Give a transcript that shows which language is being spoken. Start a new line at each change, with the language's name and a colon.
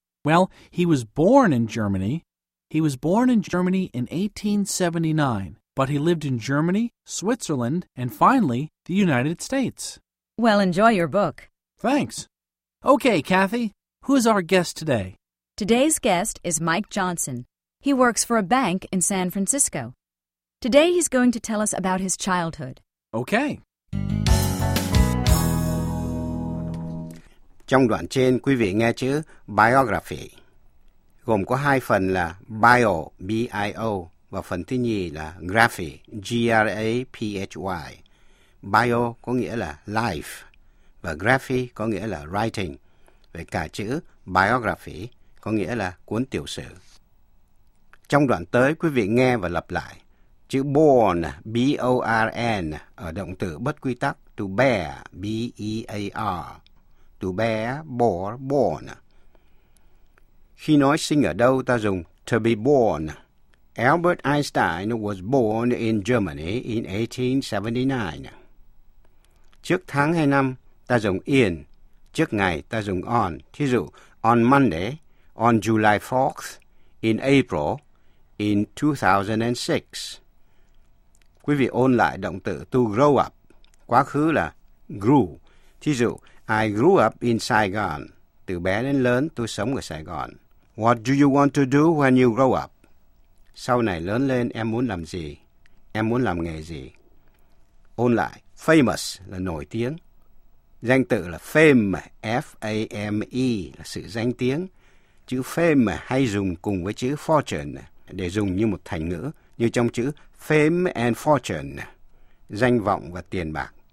English: Well, he was born in Germany. He was born in Germany in 1879, but he lived in Germany, Switzerland, and finally, the United States. Well, enjoy your book. Thanks. Okay, Kathy. Who is our guest today? Today's guest is Mike Johnson. He works for a bank in San Francisco. Today he's going to tell us about his childhood. Okay.
Vietnamese: Trong đoạn trên, quý vị nghe chữ biography. Gồm có hai phần là bio, B-I-O, và phần thứ nhì là graphy, G-R-A-P-H-Y. Bio có nghĩa là life, và graphy có nghĩa là writing. Về cả chữ biography có nghĩa là cuốn tiểu sử. Trong đoạn tới, quý vị nghe và lặp lại. Chữ born, B-O-R-N, ở động từ bất quy tắc, to bear, B-E-A-R,
English: to bear, bore, born.
Vietnamese: Khi nói sinh ở đâu, ta dùng to be born.
English: Albert Einstein was born in Germany in 1879.
Vietnamese: Trước tháng hay năm, ta dùng in. Trước ngày ta dùng on, thí dụ
English: on Monday, on July 4th, in April, in 2006.
Vietnamese: Quý vị ôn lại động từ to grow up, quá khứ là grew. Thí dụ,
English: I grew up in Saigon,
Vietnamese: từ bé đến lớn tôi sống ở Sài Gòn.
English: What do you want to do when you grow up?
Vietnamese: Sau này lớn lên em muốn làm gì? Em muốn làm nghề gì? Ôn lại, famous là nổi tiếng. Danh tự là fame, F-A-M-E, là sự danh tiếng. Chữ fame hay dùng cùng với chữ fortune để dùng như một thành ngữ, như trong chữ
English: fame and fortune,
Vietnamese: danh vọng và tiền bạc.